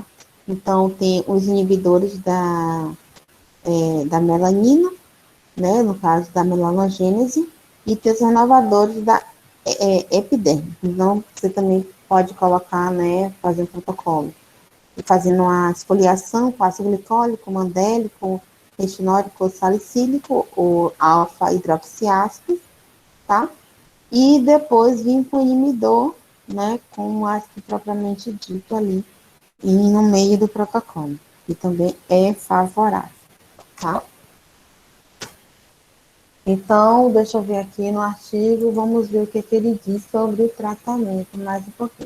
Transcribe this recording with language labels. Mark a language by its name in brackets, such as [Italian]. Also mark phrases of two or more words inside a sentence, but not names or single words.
[Portuguese] Então, tem os inibidores da melanina, né, no caso da melanogênese, e tem os renovadores da epiderme. Então, você também pode colocar, né, fazer um protocolo. E fazendo uma esfoliação com ácido glicólico, mandélico, retinóico, salicílico, ou alfa-hidroxiácido, tá? E depois vir com o inibidor, né, com o ácido propriamente dito ali, e no meio do protocolo, que também é favorável, tá? Então, deixa eu ver aqui no artigo, vamos ver o que ele diz sobre o tratamento, mais um pouquinho.